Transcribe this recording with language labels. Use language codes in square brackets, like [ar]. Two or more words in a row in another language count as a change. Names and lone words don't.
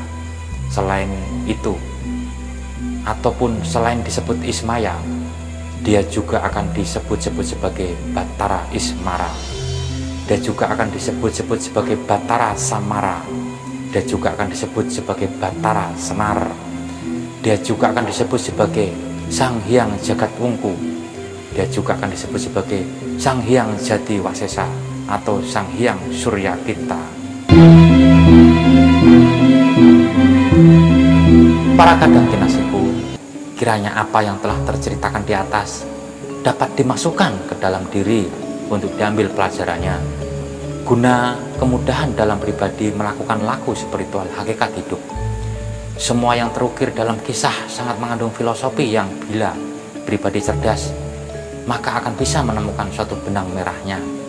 [id] Selain itu, ataupun selain disebut Ismaya, dia juga akan disebut-sebut sebagai Batara Ismara. Dia juga akan disebut-sebut sebagai Batara Samara. Dia juga akan disebut sebagai Batara Semar. Dia juga akan disebut sebagai Sang Hyang Jagat Wungku. Dia juga akan disebut sebagai Sang Hyang Jati Wasesa atau Sang Hyang Surya Kinta. Para [jv] kadang kinasiku, [id] kiranya apa yang telah terceritakan di atas dapat dimasukkan ke dalam diri untuk diambil pelajarannya, guna kemudahan dalam pribadi melakukan laku spiritual hakikat hidup. Semua yang terukir dalam kisah sangat mengandung filosofi yang bila pribadi cerdas, maka akan bisa menemukan suatu benang merahnya.